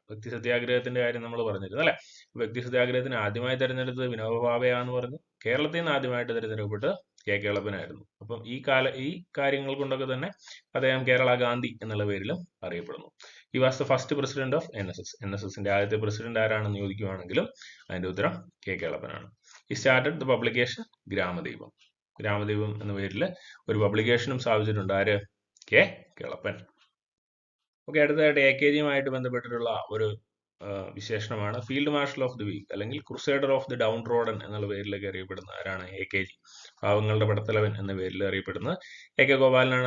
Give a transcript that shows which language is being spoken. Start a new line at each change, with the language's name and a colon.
Malayalam: വ്യക്തി സത്യാഗ്രഹത്തിന്റെ കാര്യം നമ്മൾ പറഞ്ഞിരുന്നു അല്ലെ. വ്യക്തി സത്യാഗ്രഹത്തിന് ആദ്യമായി തെരഞ്ഞെടുത്തത് വിനോബ ഭാവെ എന്ന് പറഞ്ഞു. കേരളത്തിൽ നിന്ന് ആദ്യമായിട്ട് തെരഞ്ഞെടുക്കപ്പെട്ടത് കേളപ്പനായിരുന്നു. അപ്പം ഈ കാര്യങ്ങൾ കൊണ്ടൊക്കെ തന്നെ അദ്ദേഹം കേരള ഗാന്ധി എന്നുള്ള പേരിലും അറിയപ്പെടുന്നു.
English: He was the first president of NSS.
Malayalam: NSSന്റെ ആദ്യത്തെ പ്രസിഡന്റ് ആരാണെന്ന് ചോദിക്കുകയാണെങ്കിലും അതിന്റെ ഉത്തരം കേളപ്പനാണ്.
English: He started the publication Gramadeepam.
Malayalam: Gramadeepam എന്ന പേരിൽ ഒരു പബ്ലിക്കേഷനും സ്ഥാപിച്ചിട്ടുണ്ട്. ആര്? കെ കേളപ്പൻ. ഓക്കെ, അടുത്തതായിട്ട് AKGയുമായിട്ട് ബന്ധപ്പെട്ടിട്ടുള്ള ഒരു വിശേഷണമാണ് field marshal of the week അല്ലെങ്കിൽ ക്രുസൈഡർ ഓഫ് ദി ഡൗൺ റോഡൻ എന്നുള്ള പേരിലൊക്കെ അറിയപ്പെടുന്ന ആരാണ്? AKG. പാവങ്ങളുടെ പടത്തലവൻ എന്ന പേരിൽ അറിയപ്പെടുന്നത് AK ഗോപാലനാണ്.